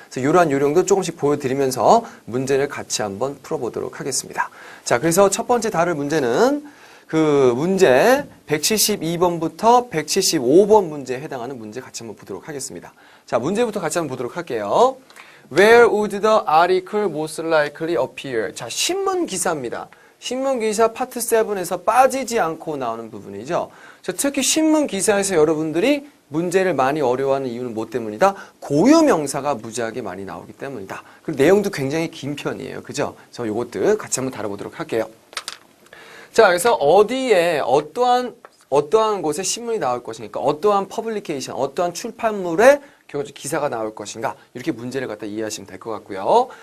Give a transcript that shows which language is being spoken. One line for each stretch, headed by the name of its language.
Korean: 그래서 이러한 요령도 조금씩 보여드리면서 문제를 같이 한번 풀어보도록 하겠습니다. 자, 그래서 첫 번째 다룰 문제는 그 문제 172번부터 175번 문제에 해당하는 문제 같이 한번 보도록 하겠습니다. 자, 문제부터 같이 한번 보도록 할게요.
English: Where would the article most likely appear?
Korean: 자, 신문 기사입니다. 신문 기사 파트 7에서 빠지지 않고 나오는 부분이죠. 자, 특히 신문 기사에서 여러분들이 문제를 많이 어려워하는 이유는 뭐 때문이다? 고유명사가 무지하게 많이 나오기 때문이다. 그리고 내용도 굉장히 긴 편이에요. 그죠? 그래서 요것들 같이 한번 다뤄보도록 할게요. 자, 그래서 어디에 어떠한 곳에 신문이 나올 것인가, 어떠한 퍼블리케이션, 어떠한 출판물에 기사가 나올 것인가, 이렇게 문제를 갖다 이해하시면 될 것 같고요.